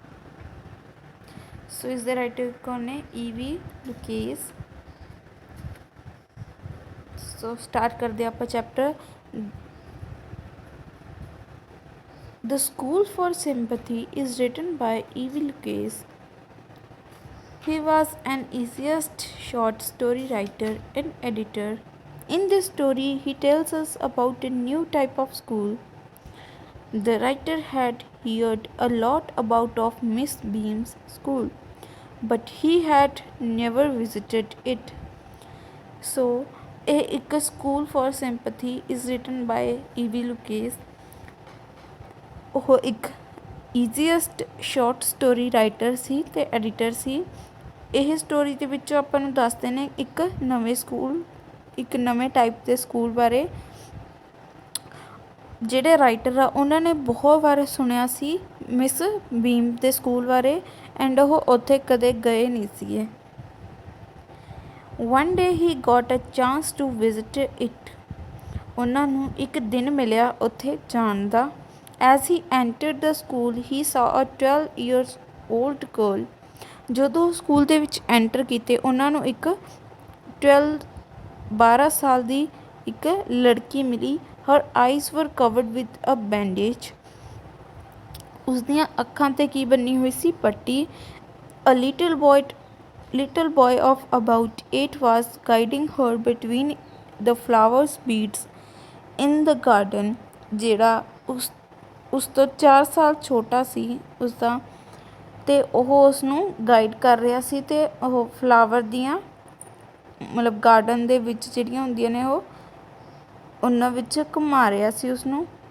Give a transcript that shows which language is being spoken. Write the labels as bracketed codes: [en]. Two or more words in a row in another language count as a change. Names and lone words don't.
[hi] सो इस दे राइटर कौन है? ईवी लुकेस। सो स्टार्ट कर दिया आप चैप्टर। [en] The School for Sympathy is written by E.V. Lucas. He was an essayist, short story writer and editor. In this story, he tells us about a new type of school. The writer had heard a lot about of Miss Beam's school, but he had never visited it. So, a School for Sympathy is written by E.V. Lucas. [pa] ਉਹ ਇੱਕ [en] essayist short story writer [pa] ਸੀ ਤੇ ਐਡੀਟਰ ਸੀ। ਇਹ ਸਟੋਰੀ ਦੇ ਵਿੱਚੋਂ ਆਪਾਂ ਨੂੰ ਦੱਸਦੇ ਨੇ ਇੱਕ ਨਵੇਂ ਟਾਈਪ ਦੇ ਸਕੂਲ ਬਾਰੇ। ਜਿਹੜੇ ਰਾਈਟਰ ਆ ਉਹਨਾਂ ਨੇ ਬਹੁਤ ਵਾਰ ਸੁਣਿਆ ਸੀ ਮਿਸ ਬੀਮ ਦੇ ਸਕੂਲ ਬਾਰੇ ਐਂਡ ਉਹ ਉੱਥੇ ਕਦੇ ਗਏ ਨਹੀਂ ਸੀਗੇ। [en] One day he got a chance to visit it. [pa] ਉਹਨਾਂ ਨੂੰ ਇੱਕ ਦਿਨ ਮਿਲਿਆ ਉੱਥੇ ਜਾਣ ਦਾ। [en] As he entered the school, he saw a 12 years old girl. [pa] ਜਦੋਂ ਸਕੂਲ ਦੇ ਵਿੱਚ ਐਂਟਰ ਕੀਤੇ ਉਹਨਾਂ ਨੂੰ ਇੱਕ 12 ਸਾਲ ਦੀ ਇੱਕ ਲੜਕੀ ਮਿਲੀ। [en] Her eyes were covered with a bandage. [pa] ਉਸਦੀਆਂ ਅੱਖਾਂ 'ਤੇ ਕੀ ਬੰਨੀ ਹੋਈ ਸੀ? ਪੱਟੀ। [en] A little boy of about 8 was guiding her between the flowers beads in the garden. [pa] ਜਿਹੜਾ ਉਸ ਤੋਂ 4 ਸਾਲ ਛੋਟਾ ਸੀ ਉਸਦਾ, ਅਤੇ ਉਹ ਉਸ ਨੂੰ ਗਾਈਡ ਕਰ ਰਿਹਾ ਸੀ ਅਤੇ ਉਹ ਫਲਾਵਰ ਦੀਆਂ ਮਤਲਬ ਗਾਰਡਨ ਦੇ ਵਿੱਚ ਜਿਹੜੀਆਂ ਹੁੰਦੀਆਂ ਨੇ ਉਹ ਉਹਨਾਂ ਵਿੱਚ ਘੁਮਾ ਰਿਹਾ ਸੀ ਉਸਨੂੰ।